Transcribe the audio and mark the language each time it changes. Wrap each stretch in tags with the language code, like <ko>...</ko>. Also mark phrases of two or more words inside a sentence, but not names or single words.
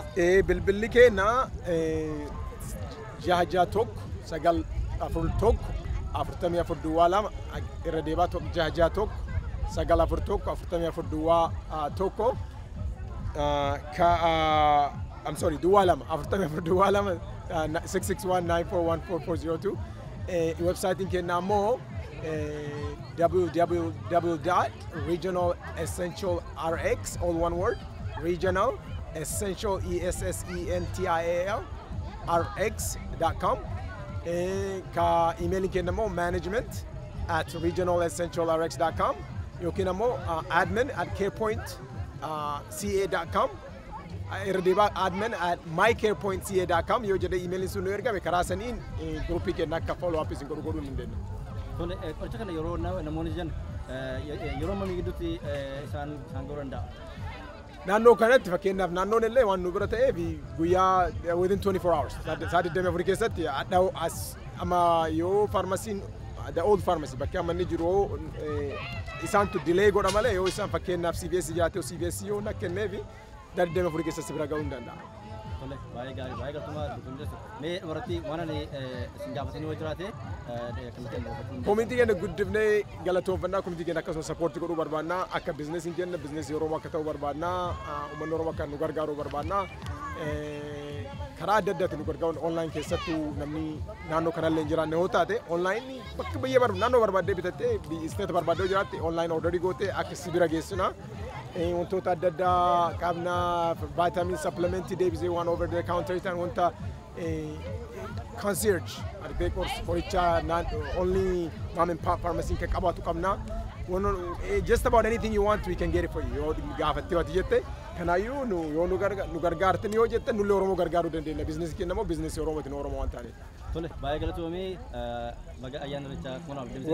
<om>Bilbilli keenya 661 941 44 duwwaa 2 irra deebaa 661 sagala afur tokko afurtamii afur duwwaa tokko</om> <en>I'm sorry</en> <om>duwwaa lama afurtamii afur duwwaa lama 661941442 website keenya ammoo</om> <en>www.regionalessentialrx all one word regional essential ESSENTIAL rx.com</en> <om>ka email keenya ammoo management@regionalessentialrx.com yookiin ammoo admin@carepointca.com admin@mycarepointca.com yoo jedhe email sun nu ergame karaa saniin groupii keenya akka</om> <en>follow up</en> <om>isin godhuu ni dandeenya. Tole qoricha kana yeroo namoonni jiran yeroo mamii gidduutti isaan goruu danda'a. Naannoo kanatti fakkeenyaaf naannoon illee waan nu bira ta'eef guyyaa</om> <en>within 24 hours</en> <om>saa 24 keessatti amma yoo farmasiin</om> <en>the old pharmacy</en> <om>bakka amma inni jiru isaantu delay godha malee yoo isaan fakkeenyaaf CVS jiraate CVS yoo nakkenneefi saa 24 keessatti bira ga'uu ni danda'a. Tole baay'ee gaarii baay'ee galtuma mee dhumarratti waan ani isin gaafatanii yoo jiraate Komitii keenya guddifnee galatoonfannaa komitii keenya akkasuma sappoortii godhuu barbaannaa akka biizinesiin keenya biizinesii Oromoo akka ta'u barbaannaa uummanni Oromoo akka nu gargaaruu barbaannaa karaa adda addaatiin nu gargaaruun online keessattuu namni naannoo kanallee hin jiraanne yoo taate online bakka biyya naannoo barbaaddee bitattee isteeta barbaaddee jiraatte online orderii gootee akka si bira geessina. wantoota adda addaa qabna</om> <en>vitamin supplement</en> <om>deebisee waan</om> <en>over the counter</en> <om>ta'an wanta concierge argee qoricha</om> <en>only mom and pop pharmacy</en> <om>kan qabaatu qabna</om> <en>just about anything you want we can get it for you</en> <om>yoo gaafattee waati jette kanaayyuu yoo nu gargaartan yoo jette nullee Oromoo gargaaruu dandeenya business keenya immoo business Oromootiin Oromoo waan taaneef. Tole baay'ee galatoomii baga ayyaana irreechaa kunuun abdii</om>